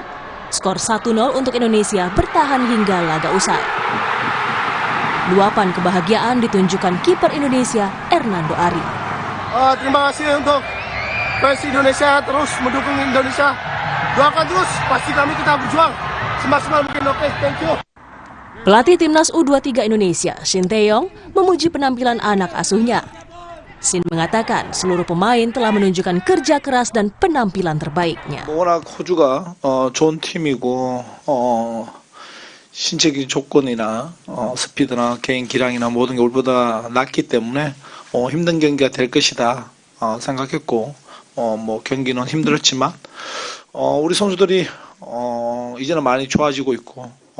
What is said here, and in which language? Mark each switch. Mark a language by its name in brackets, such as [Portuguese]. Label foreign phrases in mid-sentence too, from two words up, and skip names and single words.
[Indonesian] Skor 1-0 untuk Indonesia bertahan hingga laga usai. Luapan kebahagiaan ditunjukkan kiper Indonesia, Hernando Ari. Terima kasih untuk fans Indonesia, terus mendukung Indonesia. Doakan terus, pasti kami kita berjuang semaksimal mungkin. Oke, [English] thank you. [Indonesian] Pelatih Timnas U23 Indonesia, Shin Tae-yong, memuji penampilan anak asuhnya. Shin mengatakan seluruh pemain telah menunjukkan kerja keras dan penampilan terbaiknya. [Korean] 워낙 호주가 좋은 팀이고 신체적인 조건이나 스피드나 개인 기량이나 모든 게 우리보다 낫기 때문에 힘든 경기가 될 것이다 생각했고 뭐 경기는 힘들었지만 우리 선수들이 이제는 많이 좋아지고 있고